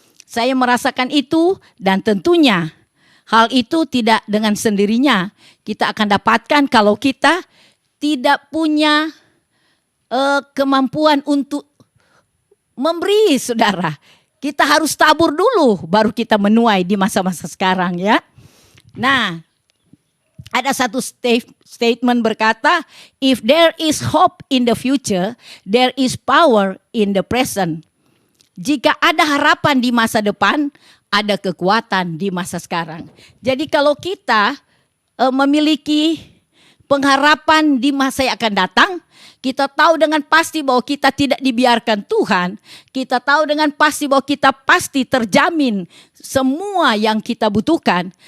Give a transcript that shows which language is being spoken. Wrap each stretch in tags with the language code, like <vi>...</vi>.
<id>Saya merasakan itu dan tentunya hal itu tidak dengan sendirinya kita akan dapatkan kalau kita tidak punya kemampuan untuk memberi, saudara. Kita harus tabur dulu baru kita menuai di masa-masa sekarang ya. Nah, ada satu statement berkata,</id> <en>if there is hope in the future, there is power in the present.</en> <id>Jika ada harapan di masa depan, ada kekuatan di masa sekarang. Jadi kalau kita memiliki pengharapan di masa yang akan datang, kita tahu dengan pasti bahwa kita tidak dibiarkan Tuhan. Kita tahu dengan pasti bahwa kita pasti terjamin semua yang kita butuhkan.</id>